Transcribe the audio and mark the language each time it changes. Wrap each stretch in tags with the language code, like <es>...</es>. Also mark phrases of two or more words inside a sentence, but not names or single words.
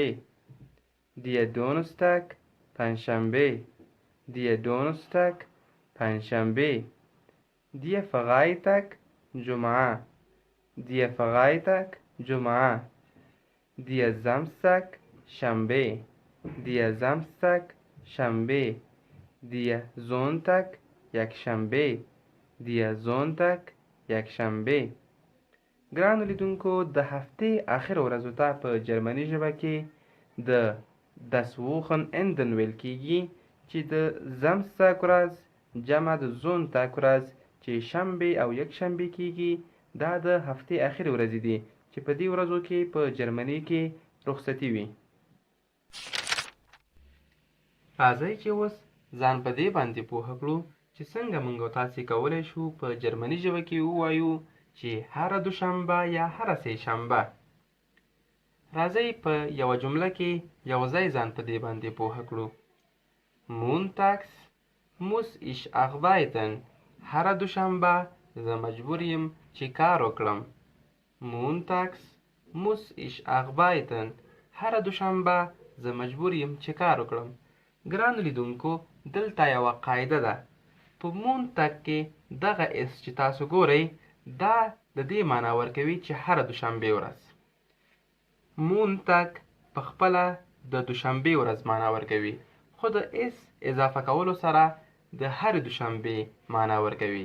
<de>der Donnerstag پنجشنبې، der Donnerstag پنجشنبې، der Freitag جمعه، der Freitag جمعه، der Samstag شنبه، der Samstag شنبه، der Sonntag یکشنبه، der Sonntag یکشنبه.</de> <ps>ګرانو لیدونکو، د هفتې آخر ورځو ته په جرمني ژبه کې د</ps> <de>das Wochenenden</de> <ps>ویل کیږي چې د Samstag ورځ جمع د Sonntag ورځ چې شنبې او یک شنبې کیږي دا د هفتې آخر ورځې دي چې په دې ورځو کې په جرمني کې رخصتي وي. راځئ چې اوس ځان په دې باندې پوه کړو چې څنګه موږ او تاسې کولی شو په جرمني ژبه کې ووایو چې هره دوشنبه یا هره سه شنبه. راځئ په یوه جمله کې یو ځای ځان په دې باندې پوه کړو.</ps> <de>Montags muss ich arbeiten.</de> <ps>هره دوشنبه زه مجبور یم چې کار وکړم.</ps> <de>Montags muss ich arbeiten.</de> <ps>هره دوشنبه زه مجبور یم چې کار وکړم. ګرانو لیدونکو، دلته یوه قاعده ده. په مونتاګ کې دغه اس چې تاسو ګورئ دا د دې معنا ورکوي چې هره دوشنبې ورځ. مونتاګ په خپله د دوشنبې ورځ معنا ورکوي، خو د اس اضافه کولو سره د هرې دوشنبې معنا ورکوي.</ps>